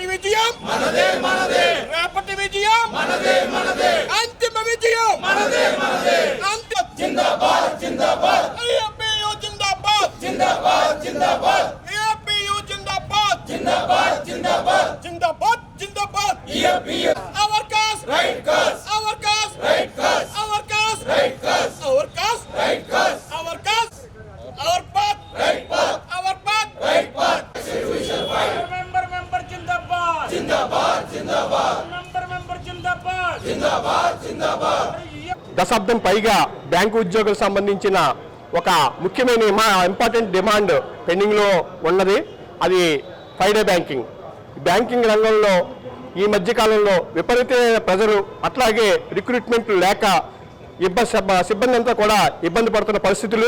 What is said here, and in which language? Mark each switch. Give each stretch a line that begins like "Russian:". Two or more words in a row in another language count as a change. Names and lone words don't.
Telugu: విజయం మనదే మనదే, రేపటి విజయం మనదే మనదే, అంతిమ విజయం మనదే మనదే, అంతిమ జిందాబాద్ జిందాబాద్, యూఎఫ్బియు జిందాబాద్ జిందాబాద్ జిందాబాద్, యూఎఫ్బియు జిందాబాద్ జిందాబాద్ జిందాబాద్, జిందాబాద్ జిందాబాద్, యూఎఫ్బియు
English: our cause right cause, our cause right cause, our cause right cause, our cause right cause, our cause, our path right path, our path right path, we shall fight.
Hindi: Member ज़िंदाबाद ज़िंदाबाद ज़िंदाबाद, member ज़िंदाबाद ज़िंदाबाद ज़िंदाबाद.
Telugu: దశాబ్దం పైగా బ్యాంకు ఉద్యోగులకు సంబంధించిన ఒక ముఖ్యమైన
English: important demand
Telugu: పెండింగ్లో ఉన్నది. అది 5
English: day banking
Telugu: రంగంలో ఈ మధ్యకాలంలో విపరీతమైన ప్రజలు, అట్లాగే రిక్రూట్మెంట్ లేక సిబ్బంది అంతా కూడా ఇబ్బంది పడుతున్న పరిస్థితులు.